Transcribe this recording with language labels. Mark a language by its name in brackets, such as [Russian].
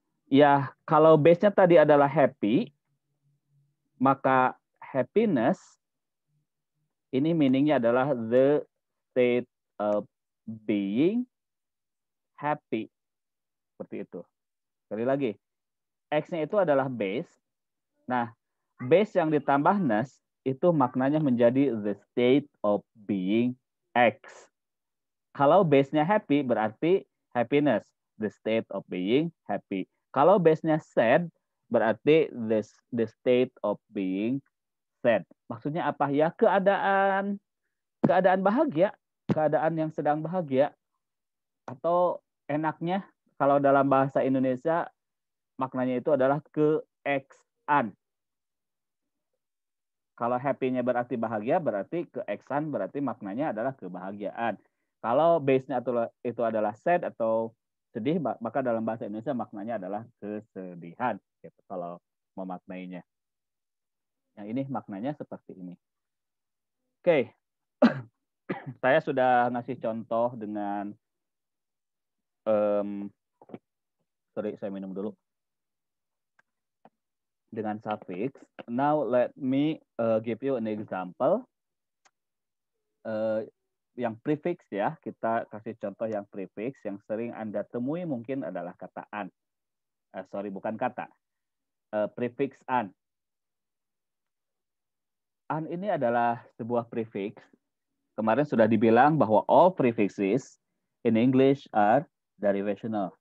[Indonesian] Ya, kalau base-nya tadi adalah happy, maka happiness ini meaningnya adalah [English] the state of being happy. [Indonesian] Seperti itu. Sekali lagi, X-nya itu adalah base. Nah, base yang ditambah ness itu maknanya menjadi [English] the state of being X. [Indonesian] Kalau base-nya happy berarti happiness, [English] the state of being happy. [Indonesian] Kalau base-nya sad berarti [English] the state of being sad. [Indonesian] Maksudnya apa ya? Keadaan bahagia, keadaan yang sedang bahagia. Atau enaknya kalau dalam bahasa Indonesia maknanya itu adalah keeksan. Kalau happy-nya berarti bahagia, berarti keeksan berarti maknanya adalah kebahagiaan. Kalau base-nya itu adalah sad atau sedih, maka dalam bahasa Indonesia maknanya adalah kesedihan. Gitu, kalau memaknainya. Yang ini maknanya seperti ini. Oke, saya sudah ngasih contoh dengan, sorry saya minum dulu. Dengan suffix. [English] Now let me give you an example. [Indonesian] Yang prefix ya, kita kasih contoh yang prefix yang sering Anda temui mungkin adalah kata an. Sorry, bukan kata. Prefix an. An ini adalah sebuah prefix. Kemarin sudah dibilang bahwa [English] all prefixes in English are derivational.